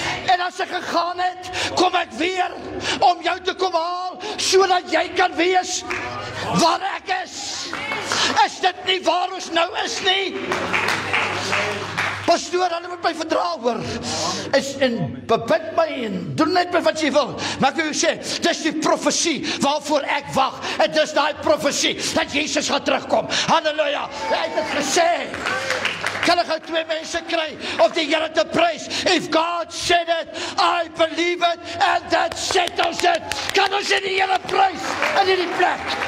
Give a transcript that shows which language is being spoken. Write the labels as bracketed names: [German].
[Afrikaans] En as ek gegaan het, kom ek weer om jou te kom haal, sodat jy kan wees waar ek is. Is dit nie waar ons nou is nie? Pastoor, hulle moet my verdra hoor. En bebid my en doen net wat jy wil. Maar ek wil jou sê, dis die profesie waarvoor ek wag. En dis daai profesie dat Jesus gaan terugkom. Halleluja. Hy het dit gesê. Kan ek gou 2 mense kry om die Here te prys? [English] If God said it, I believe it, and that settles it. [Afrikaans] Kan ons die Here prys in hierdie plek?